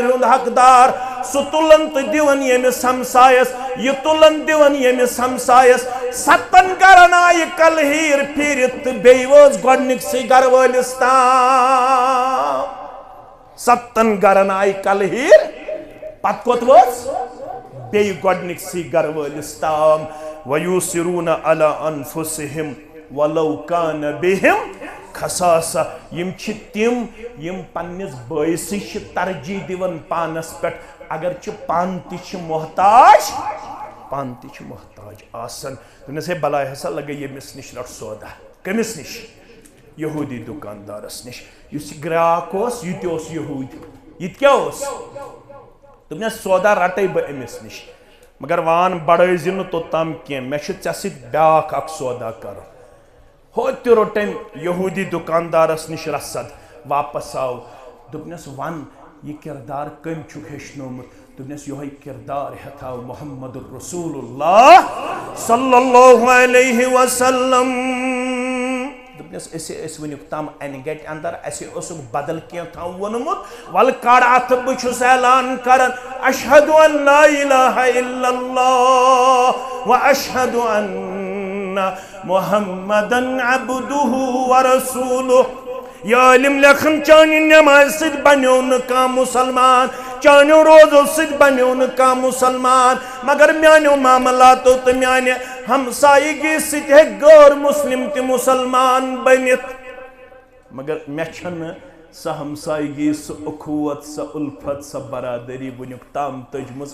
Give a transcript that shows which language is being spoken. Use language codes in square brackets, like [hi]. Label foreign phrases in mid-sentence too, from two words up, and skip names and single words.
[ks] ہند حقدار سو تلن تو دیون یمس ہمسایس یہ تلن دیون یمس ہمسایس 7 گرن آئی کلہیر پھیرت تو بیٚیہِ وٲژ گۄڈنِکسٕے گرٕ وٲلِس تام 7 گرن آئی کلہیر پتہٕ کوٚت وٲژ بیٚیہِ گۄڈنِکسٕے گرٕ وٲلِس تام [ar] وَیوٗسِروٗنَ عَلَىٰ أَنفُسِہِمْ وَلَوْ کَانَ بِهِمْ خَصَاصَةٌ [ks] یم چھ تِم یم پننس بٲیسٕے چھ ترجیح دِوان پانس پٮ۪ٹھ اگرچہ پان تہِ چھ محتاج آسان دوٚپنس ہے بلاے ہسا لگے ییٚمِس نِش رٹ سودا کٔمِس نِش یہوٗدی دُکاندارس نِش یُس یہِ گراک اوس یہِ تہِ اوس یہوٗدی یہِ تہِ کیٛاہ اوس دوٚپنس سودا رٹے بہٕ أمِس نِش مگر وان بڑٲیزِ نہٕ توٚتام کینٛہہ مےٚ چھُ ژےٚ سۭتۍ بیٛاکھ اکھ سودا کرُن ہوٚتہِ تہِ روٚٹ أمۍ یہوٗدی دُکاندارس نِش رسد واپس آو دوٚپنس ون یہ کردار کٔمۍ چھُکھ ہیٚچھنومُت دوٚپنس یِہوٚے کردار ہیٚتھاو محمد رسول اللہ [ar] صلی اللہ علیہ وسلم [ks] دوٚپنس أسے ٲسۍ وٕنیُک تام انہِ گٹہِ اندر اسے اوسُکھ بدل کینٛہہ تام ووٚنمُت ول کڑ اتھ بہٕ چھُس اعلان کران اشہدُ [ar] ان لا الہ الا اللہ و اشہدُ ان محمدن عبدہ ورسولہ [ks] یہ علم لیکھن چانہِ نماز سۭتۍ بنیو نہٕ کانٛہہ مسلمان چانیو روزو سۭتۍ بنیو نہٕ کانٛہہ مسلمان مگر میانیو معاملاتو تہٕ میانہِ ہمسایگی سۭتۍ ہیٚکہِ غٲر مسلم تہِ مسلمان بٔنِتھ مگر مےٚ چھنہٕ سۄ ہمسایگی سۄ اخوت سۄ الفت سۄ برادری وٕنیُک تام تٔجمٕژ